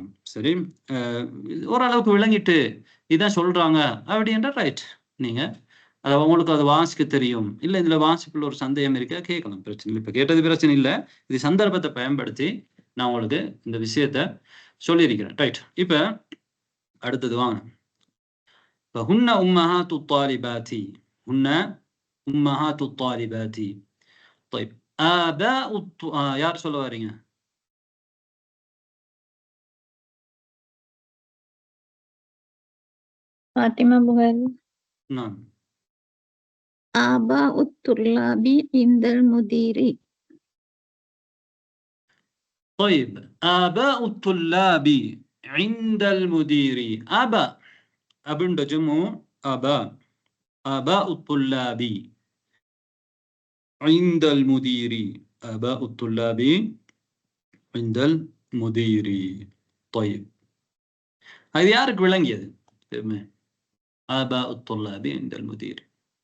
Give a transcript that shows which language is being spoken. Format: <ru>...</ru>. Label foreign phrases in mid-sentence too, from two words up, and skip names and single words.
<ta>சரி, ஓரளவுக்கு விளங்கிட்டு இதான் சொல்றாங்க அப்படின்ற ரைட், நீங்க உங்களுக்கு அது வாசிக்க தெரியும், இல்ல இதுல வாசிப்புள்ள ஒரு சந்தேகம் இருக்கா கேட்கலாம், பிரச்சனை இல்லை. இப்ப கேட்டது பிரச்சனை இல்லை, இது சந்தர்ப்பத்தை பயன்படுத்தி நான் உங்களுக்கு இந்த விஷயத்த சொல்லியிருக்கிறேன். ரைட்? இப்ப அடுத்தது வாங்க.</ta> <ar>இப்ப هن أمهات الطالبات، هن أمهات الطالبات. طيب آباء</ar> <ta>யார் சொல்ல வரீங்க?</ta> <ar>فاطمة بغير. نعم. آباء الطلاب عند المدير. طيب آباء الطلاب عند المدير. آباء أبن جمع آباء، آباء الطلاب عند المدير، آباء الطلاب عند المدير. طيب هذه</ar> <ta>யாருக்கு விளங்கியது?</ta> <ar>آباء الطلاب عند المدير.</ar>